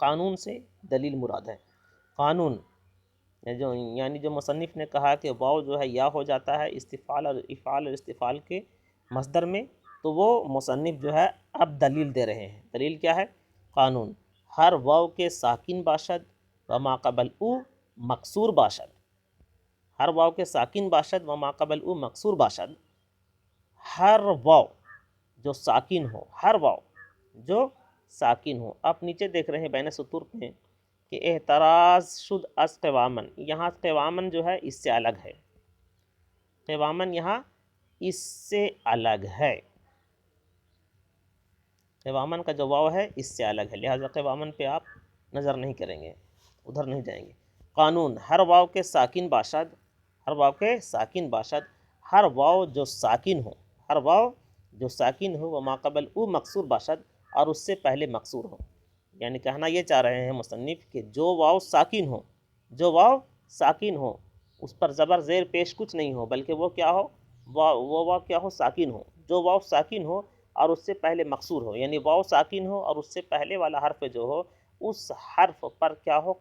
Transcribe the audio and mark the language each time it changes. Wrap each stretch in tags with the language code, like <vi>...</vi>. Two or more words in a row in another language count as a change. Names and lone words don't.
<ur>قانون سے دلیل مراد ہے، قانون یعنی جو مصنف نے کہا کہ واو جو ہے یا ہو جاتا ہے استفعال اور افعال اور استفعال کے مصدر میں، تو وہ مصنف جو ہے اب دلیل دے رہے ہیں۔ دلیل کیا ہے؟ قانون،</ur> <fa>ہر واو کے ساکن باشد و ما قبل او مکسور باشد، ہر واو کے ساکن باشد و ما قبل او مکسور باشد،</fa> <ur>ہر واو جو ساکن ہو، ہر واو جو ساکن ہو۔ آپ نیچے دیکھ رہے ہیں بین سطور پہ کہ</ur> <fa>احتراز شد از قوامن،</fa> <ur>یہاں قوامن جو ہے اس سے الگ ہے، قوامن یہاں اس سے الگ ہے، قوامن کا جو واو ہے اس سے الگ ہے، لہٰذا قوامن پہ آپ نظر نہیں کریں گے، ادھر نہیں جائیں گے۔</ur> <fa>قانون،</fa> <ur>ہر واو کے ساکن باشد، ہر واو کے ساکن باشد، ہر واو جو ساکن ہو، ہر واو جو ساکن ہو وہ</ur> <fa>ما قبل او مکسور باشد،</fa> <ur>اور اس سے پہلے مکسور ہو، یعنی کہنا یہ چاہ رہے ہیں مصنف کہ جو واو ساکن ہو، جو واو ساکن ہو، اس پر زبر زیر پیش کچھ نہیں ہو، بلکہ وہ کیا ہو؟ وہ واو کیا ہو؟ ساکن ہو، جو واو ساکن ہو اور اس سے پہلے مکسور ہو، یعنی واو ساکن ہو اور اس سے پہلے والا حرف جو ہو اس حرف پر کیا ہو؟</ur>